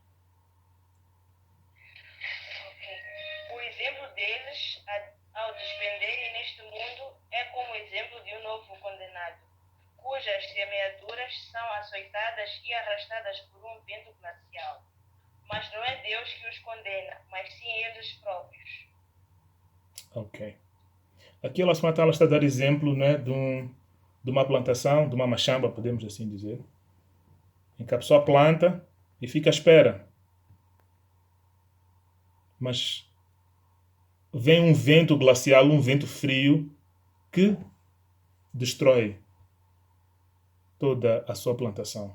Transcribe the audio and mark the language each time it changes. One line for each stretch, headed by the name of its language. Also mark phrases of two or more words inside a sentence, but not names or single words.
Portuguese: O exemplo deles, ao despenderem neste mundo, é como o exemplo de um novo condenado, cujas semeaduras são açoitadas e arrastadas por um vento glacial. Mas não é Deus que os condena, mas sim eles próprios. Ok. Aqui
Arabic: الله سبحانه وتعالى
Portuguese: está a dar exemplo, né, de uma plantação, de uma machamba, podemos assim dizer, em que a pessoa planta e fica à espera. Mas vem um vento glacial, um vento frio, que destrói toda a sua plantação.